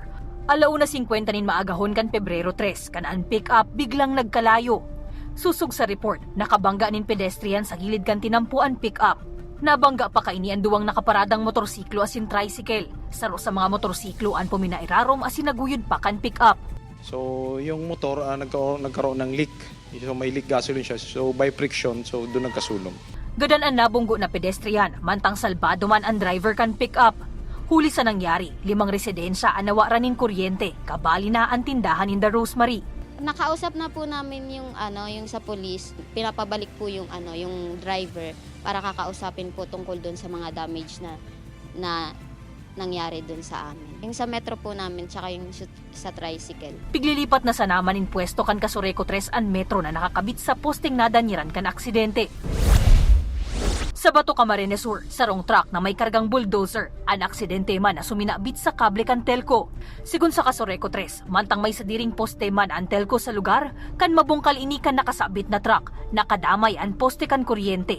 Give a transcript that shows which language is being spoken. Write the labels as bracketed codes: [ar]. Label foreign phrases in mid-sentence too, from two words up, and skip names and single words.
[bik] 1:50 nin maagahon kan Pebrero 3 kan ang pick-up biglang nagkalayo. Susug sa report, nakabangga nin pedestrian sa gilid kan tinampuan pick-up. Nabangga pa kaini ang duwang nakaparadang motorsiklo asin tricycle. Saro sa mga motorsiklo ang puminairarom asin naguyod pa kan pick-up. [tl] So yung motor nagkaroon ng leak. So may [en] leak gasoline [tl] siya. So [en] by friction, [tl] so doon nagkasulong. [bik] Gadan ang nabunggo na pedestrian, mantang salbado man ang driver kan pick-up. Huli sa nangyari, 5 residensya ang nawaran nin kuryente, kabali na ang tindahan in the Rosemary. [tl] Nakausap na po namin yung yung sa police, pinapabalik po yung yung driver para kakausapin po tungkol doon sa mga damage na nangyari doon sa amin. Yung sa metro po namin tsaka yung sa tricycle. [bik] Piglilipat na sa naman in pwesto kan Kasureko 3 ang metro na nakakabit sa posting nadanyiran kan aksidente. Sa Bato, Camarines Sur, sarong truck na may kargang bulldozer, ang aksidente man na suminabit sa kable kan telco. Sigun sa Kasureko 3, mantang may sadiring poste man ang telco sa lugar, kan mabungkal ini kan nakasabit na truck, nakadamay ang poste kan kuryente.